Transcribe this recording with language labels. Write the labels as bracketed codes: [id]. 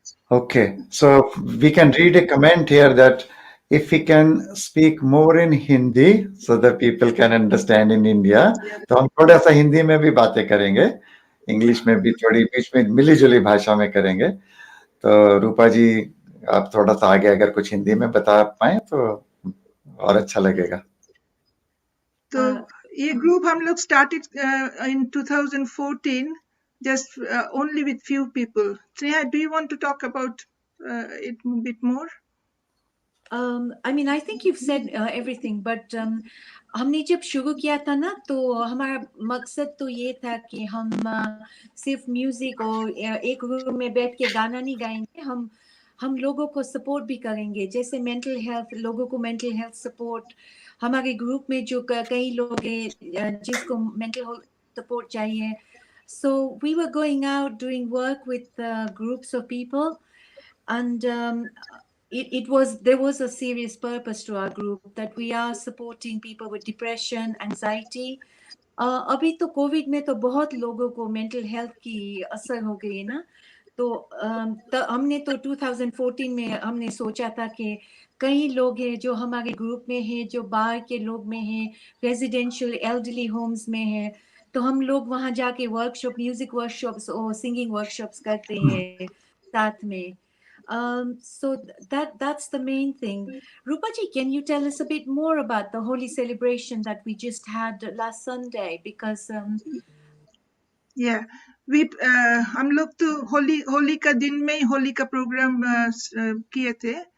[en] Okay, so we can read a comment here that if we can speak more in Hindi so that people can understand in India, [hi] तो हम थोड़ा सा हिंदी में भी बातें करेंगे, इंग्लिश में भी थोड़ी बीच में मिली-जुली भाषा में करेंगे. तो रूपा जी, आप थोड़ा सा आगे अगर कुछ हिंदी में बता पाएं तो और अच्छा लगेगा. तो ये ग्रुप हम लोग [en] started in 2014, just only with few people. Sneha, do you want to talk about it a bit more? I mean, I think you've said everything, but [hi] हमने जब शुरू किया था ना, तो हमारा मकसद तो ये था कि हम सिर्फ म्यूजिक और एक रूम में बैठ के गाना नहीं गाएंगे. हम लोगों को सपोर्ट भी करेंगे, जैसे मेंटल हेल्थ, लोगों को मेंटल हेल्थ सपोर्ट. हमारे ग्रुप में जो कई लोग हैं जिसको मेंटल हेल्थ सपोर्ट चाहिए. [en] So we were going out doing work with groups of people, and there was a serious purpose to our group, that we are supporting people with depression, anxiety. [hi] अभी तो Covid में तो बहुत लोगों को mental health की असर हो गई है ना. तो हमने तो 2014 में हमने सोचा था कि कई लोग हैं जो हमारे ग्रुप में हैं, जो बाहर के लोग में हैं, रेजिडेंशियल एल्डरली होम्स में हैं. तो हम लोग वहाँ जाके वर्कशॉप, म्यूजिक वर्कशॉप्स और सिंगिंग वर्कशॉप्स करते हैं साथ में. [en] So that's the main thing. Rupaji, can you tell us a bit more about the holy celebration that we just had last Sunday? Because Yeah, [hi] हम लोग तो होली का दिन में ही होली का प्रोग्राम किए थे.